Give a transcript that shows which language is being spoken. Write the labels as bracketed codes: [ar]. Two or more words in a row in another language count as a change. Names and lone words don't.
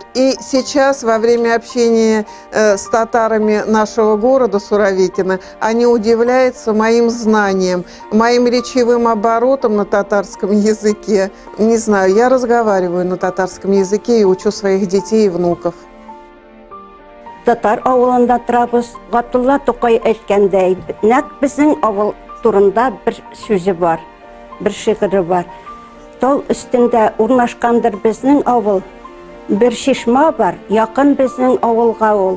[ru] И сейчас во время общения с татарами нашего города Суровикино они удивляются моим знаниям, моим речевым оборотом на татарском языке. Не знаю, я разговариваю на татарском языке и учу своих детей и внуков. [tt] Татар авылында торабыз. Габдулла Тукай әйткәндәй, нәкъ безнең авыл турында бер сүзе бар, бер шигыре бар. Тау өстендә урнашкандыр безнең авыл. Бер шишма бар, якын безнең авылга ул.